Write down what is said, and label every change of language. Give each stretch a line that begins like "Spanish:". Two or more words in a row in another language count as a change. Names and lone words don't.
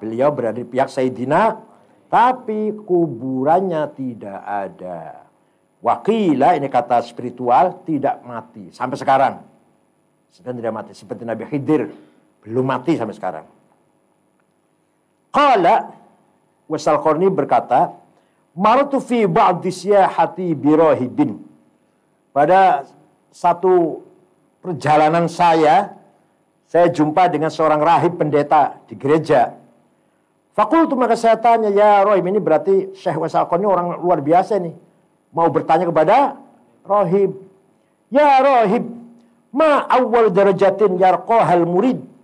Indonesian: Beliau berada di pihak Sayyidina, tapi kuburannya tidak ada. Waqilah, ini kata spiritual, tidak mati sampai sekarang. Sebenarnya tidak mati. Seperti Nabi Khidir, belum mati sampai sekarang. Qala Uwais al-Qarni berkata,
Arabic: مررت في بعض سياحتي براهب.
Indonesian: Pada satu perjalanan saya jumpa dengan seorang rahib pendeta di gereja. Fakultu, maka saya tanya,
Arabic: يا راهب,
Indonesian: ini berarti Syekh Uwais al-Qarni orang luar biasa nih. Mau bertanya kepada rahib.
Arabic: يا راهب، ما أول درجة يرقاها المريد.